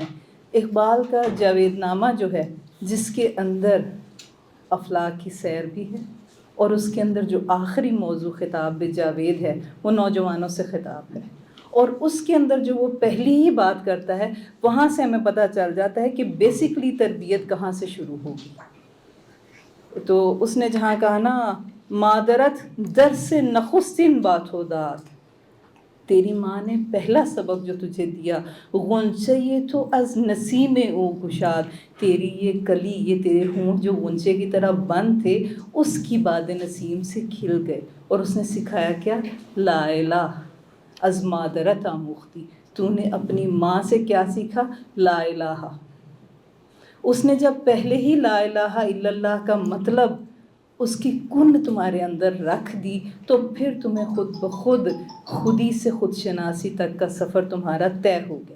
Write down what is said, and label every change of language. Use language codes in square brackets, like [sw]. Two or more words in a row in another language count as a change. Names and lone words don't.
[ur] اقبال کا جاوید نامہ جو ہے، جس کے اندر افلاک کی سیر بھی ہے، اور اس کے اندر جو آخری موضوع خطاب جاوید ہے وہ نوجوانوں سے خطاب ہے، اور اس کے اندر جو وہ پہلی ہی بات کرتا ہے وہاں سے ہمیں پتہ چل جاتا ہے کہ بیسکلی تربیت کہاں سے شروع ہوگی. تو اس نے جہاں کہا نا [fa] مادرت در سے نخستین بات ہو داد، [ur] تیری ماں نے پہلا سبق جو تجھے دیا، [fa] غنچہ یہ تو از نسیم او گشاد، [ur] تیری یہ کلی، یہ تیرے ہونٹ جو غنچے کی طرح بند تھے اس کی [fa] باد نسیم [ur] سے کھل گئے. اور اس نے سکھایا کیا؟ [fa] لا الہ از مادرت آموختی، [ur] تو نے اپنی ماں سے کیا سیکھا؟ [ar] لا الہ. [ur] اس نے جب پہلے ہی [ar] لا الہ الا اللہ [ur] کا مطلب، اس کی کن تمہارے اندر رکھ دی تو پھر تمہیں خود بخود خودی سے خود شناسی تک کا سفر تمہارا طے ہو گیا.